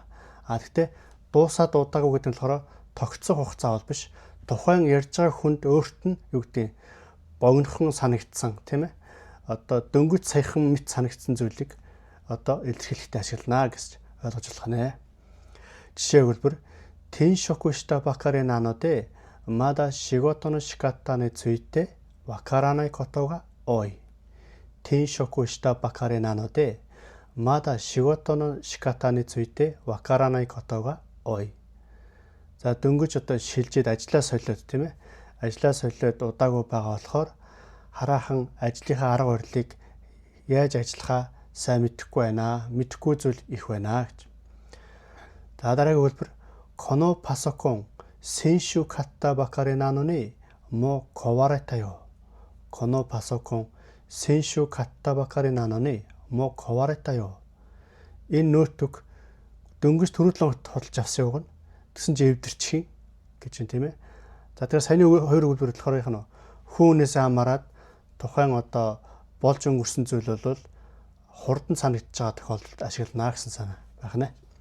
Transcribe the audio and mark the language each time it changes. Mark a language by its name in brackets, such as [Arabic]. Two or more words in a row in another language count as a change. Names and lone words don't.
[Mongolian] Гэхдээ дуусаад удаагүй гэдэг нь болохоор тогтсон хугацаа бол биш. Тухайн ярьж байгаа хүнд өөрт нь юу гэдэг богинохон санагдсан тийм ээ. Одоо дөнгөж саяхан мэт санагдсан зүйлийг одоо илэрхийлэхдээ ашиглана гэж ойлгож болох нэ. Жишээ хөлбөр [Japanese] 転職したばかりなのでまだ仕事の仕方についてわからないことが多い。転職したばかりなのでまだ仕事の仕方についてわからないことが多い. [Mongolian] За дөнгөж одоо шилжээд ажиллаа солиод тийм ээ. Ажиллаа солиод удаагүй байгаа болохоор хараахан ажлынхаа арга барилыг яаж ажиллахаа сайн мэдэхгүй байна. Мэдэхгүй зүйл их байна гэж. За дараагийн хэлбэр [Japanese] このパソコン先週買ったばかりなのにもう壊れたよ。このパソコン先週買ったばかりなのにもう壊れたよ. [Mongolian] Энэ ноутбук дөнгөж түрүүдлэн худалдаж авсан юм. Тэгсэн чи эвдэрчих гэж юм тийм ээ. За тэгэхээр саяны хоёр хэлбэр болохоор их нь хүүнээс хамаарат тухайн одоо болж өнгөрсөн зүйл бол хурдан санагдаж байгаа тохиолдолд ашиглана гэсэн санаа байх нэ.